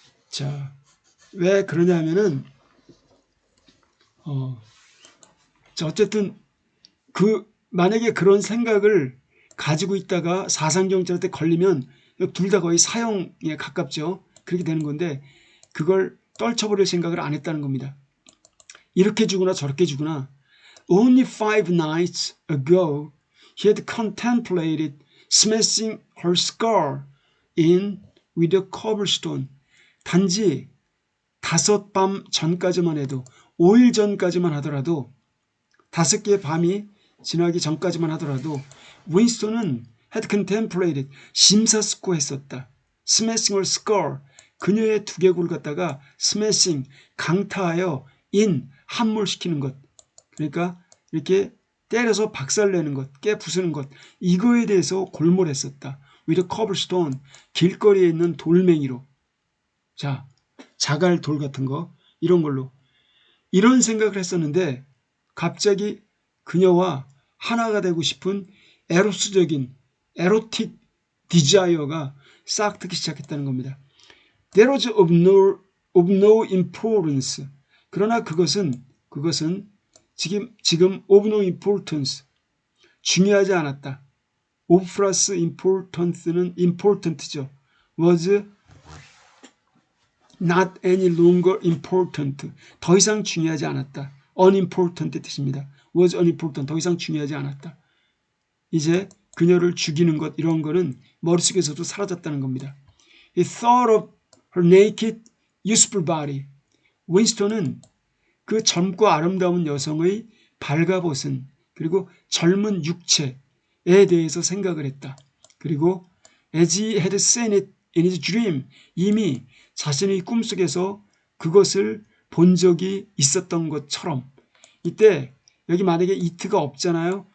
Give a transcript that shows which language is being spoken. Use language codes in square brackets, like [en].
[ko] 자, 왜 그러냐 하면은 어쨌든 만약에 그런 생각을 가지고 있다가 사상경찰한테 걸리면 둘 다 거의 사형에 가깝죠. 그렇게 되는 건데 그걸 떨쳐버릴 생각을 안 했다는 겁니다. 이렇게 주거나 저렇게 주거나 [en] Only 5 nights ago he had contemplated smashing her skull in with a cobblestone. [ko] 단지 5밤 전까지만 해도 5일 전까지만 하더라도 5개의 밤이 지나기 전까지만 하더라도 윈스턴은 [en] had contemplated [ko] 심사숙고했었다. [en] smashing her skull [ko] 그녀의 두개골을 갖다가 smashing 강타하여 in 함몰시키는 것 그러니까 이렇게 때려서 박살내는 것 깨부수는 것 이거에 대해서 골몰했었다. [en] with a cobblestone [ko] 길거리에 있는 돌멩이로 자 자갈 돌 같은 거 이런 걸로 이런 생각을 했었는데 갑자기 그녀와 하나가 되고 싶은 에로스적인 에로틱 디자이어가 싹 트기 시작했다는 겁니다. [en] There was of no importance. [ko] 그러나 그것은 지금 [en] of no importance [ko] 중요하지 않았다. of 플러스 importance는 important죠. [en] was not any longer important. [ko] 더 이상 중요하지 않았다. unimportant 뜻입니다. [en] was unimportant. [ko] 더 이상 중요하지 않았다. 이제 그녀를 죽이는 것 이런 거는 머릿속에서도 사라졌다는 겁니다. [en] He thought of her naked, useful body. [ko] 윈스턴은 그 젊고 아름다운 여성의 발가벗은 그리고 젊은 육체에 대해서 생각을 했다. 그리고 [en] as he had seen it in his dream [ko] 이미 자신의 꿈속에서 그것을 본 적이 있었던 것처럼 이때 여기 만약에 it가 없잖아요.